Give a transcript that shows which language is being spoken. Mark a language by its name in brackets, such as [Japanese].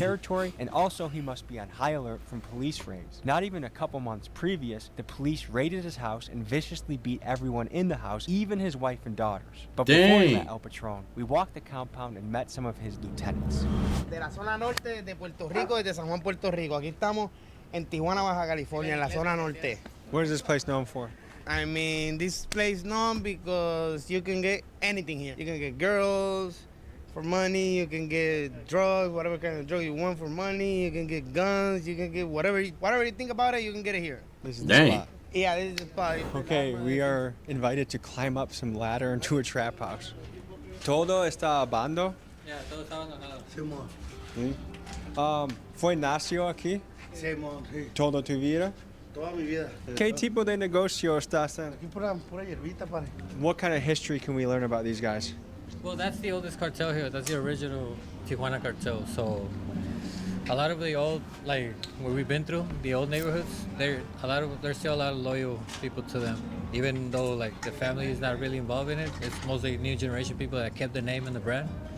[English] territory, and also he must be on high alert from police raids. Not even a couple months previous, the police raided his house and viciously beat everyone in the house, even his wife and daughters. But before we met El Patron, we walked the compound and met some of his lieutenants. [Spanish] De la zona norte de Puerto Rico, desde San Juan, Puerto Rico. Aquí estamos en Tijuana, Baja California, en la zona norte. [English] What is this place known for? I mean, this place known because you can get anything here. You can get girls for money, you can get drugs, whatever kind of drug you want for money, you can get guns, you can get whatever you think about it, you can get it here. This is Dang. the spot. Yeah, this is the spot. Okay, we are invited to climb up some ladder into a trap house. [Spanish] Todo está abandonado. Yeah, todo está abandonado. Sí, ¿Fue nació aquí sí, sí. toda tu vida? Toda mi vida. ¿Qué tipo de negocio estás en? Aquí pura hierbita, padre. [English] What kind of history can we learn about these guys? Well, that's the oldest cartel here. That's the original Tijuana cartel. So a lot of the old, like where we've been through, the old neighborhoods, there's still a lot of loyal people to them. Even though like the family is not really involved in it, it's mostly new generation people that kept the name and the brand.